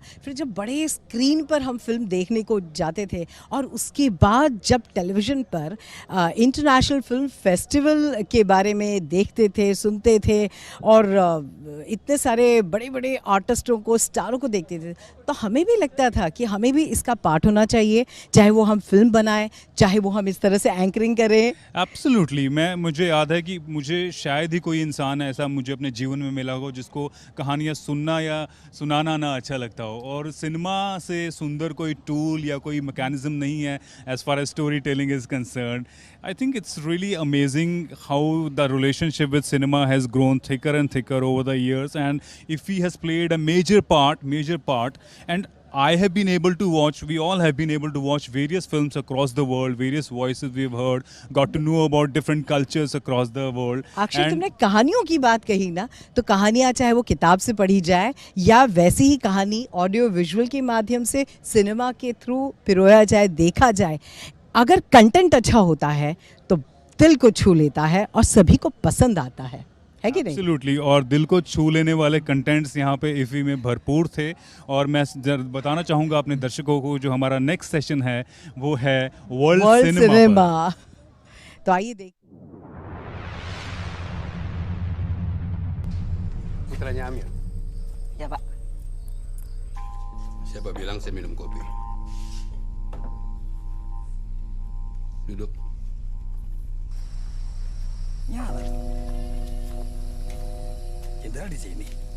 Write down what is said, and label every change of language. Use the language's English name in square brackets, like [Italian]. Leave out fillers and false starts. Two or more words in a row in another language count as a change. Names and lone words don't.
[Hindi] फिर जब बड़े स्क्रीन पर हम फिल्म देखने को जाते थे और उसके बाद जब टेलीविज़न पर [English] International Film Festival [Hindi] के बारे में देखते थे, सुनते थे और इतने सारे बड़े बड़े आर्टिस्टों को, स्टारों को देखते थे, तो हमें भी लगता था कि हमें भी इसका पार्ट होना चाहिए, चाहे वो हम फिल्म बनाएं, चाहे वो हम इस तरह से एंकरिंग करें। [English] एब्सोल्युटली। [Hindi] मुझे याद है कि मुझे शायद ही कोई इंसान ऐसा मुझे अपने जीवन में मिला हो जिसको कहानियाँ सुनना या सुनाना ना अच्छा लगता हो, और सिनेमा से सुंदर कोई टूल या कोई मैकेनिज्म नहीं है [English] as far as story telling is concern. I think it's really amazing how the relationship with cinema has grown thicker and thicker over the years, and IFFI has played a major part, and I have been able to watch, we all have been able to watch various films across the world, various voices we've heard, got to know about different cultures across the world. [Hindi] अक्षय, तुमने कहानियों की बात कही ना, तो कहानियाँ चाहे वो किताब से पढ़ी जाए या वैसी ही कहानी [English] audio visual [Hindi] के माध्यम से सिनेमा के थ्रू पिरोया जाए, देखा जाए, अगर कंटेंट अच्छा होता है तो दिल को छू लेता है और सभी को पसंद आता है कि नहीं? [English] एब्सोल्युटली। [Hindi] और दिल को छू लेने वाले कंटेंट्स यहाँ पे इफ़ी में भरपूर थे। और मैं बताना चाहूँगा अपने दर्शकों को, जो हमारा [English] next session [Hindi] है वो है [English] world cinema. [Hindi] तो आइए देख। [Indonesian] Putranya Amir. Ya, Pak. Siapa bilang saya minum kopi? Duduk. Nyala. Jenderal di sini.